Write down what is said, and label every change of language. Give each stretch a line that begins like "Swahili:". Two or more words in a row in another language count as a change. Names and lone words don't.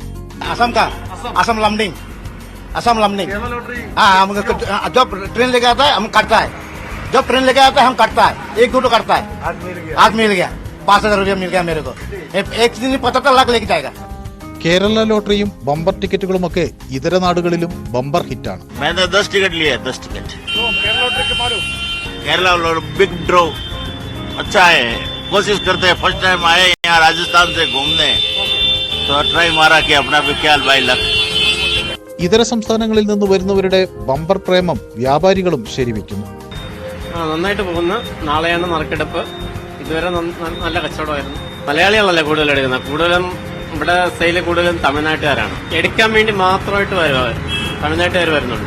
Malayalam: കേരള ലോട്ടറിയും ബമ്പർ ടിക്കറ്റുകളുമൊക്കെ ഇതര നാടുകളിലും ബമ്പർ ഹിറ്റാണ്.
Hindi: कोशिश करते हैं,
English: first time
Hindi: आए यहाँ राजस्थान से घूमने, तो ट्राई मारा कि अपना भी ख्याल भाई लग.
Malayalam: ഇതര സംസ്ഥാനങ്ങളിൽ നിന്ന് വരുന്നവരുടെ ബമ്പർ പ്രേമം വ്യാപാരികളും ശരിവെക്കുന്നു. നന്നായിട്ട് പോകുന്ന നാളെയാണ് നറുക്കെടുപ്പ്. ഇതുവരെ നല്ല കച്ചവടമായിരുന്നു. മലയാളികളല്ലേ കൂടുതൽ എടുക്കുന്നത്. കൂടുതലും ഇവിടെ സെയില് കൂടുതലും തമിഴ്നാട്ടുകാരാണ്. എടുക്കാൻ വേണ്ടി മാത്രമായിട്ട് തമിഴ്നാട്ടുകാർ വരുന്നുണ്ട്.